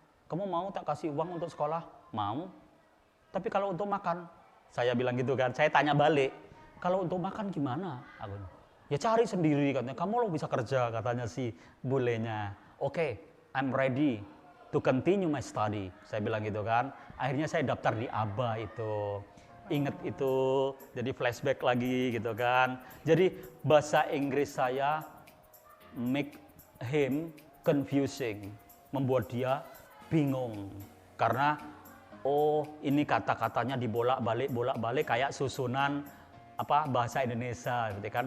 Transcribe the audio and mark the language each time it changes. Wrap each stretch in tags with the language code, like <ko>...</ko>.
<id>Kamu mau tak kasih uang untuk sekolah? Mau. Tapi kalau untuk makan, saya bilang gitu kan, saya tanya balik, kalau untuk makan gimana? Aku, ya cari sendiri katanya, kamu lo bisa kerja katanya si bulenya.</id> <en>Oke, I'm ready to continue my study.</en> <id>Saya bilang gitu kan, akhirnya saya daftar di ABA itu. Ingat itu, jadi flashback lagi gitu kan. Jadi bahasa Inggris saya</id> <en>make him confusing,</en> <id>membuat dia bingung. Karena ini kata-katanya dibolak-balik kayak susunan bahasa Indonesia gitu kan.</id>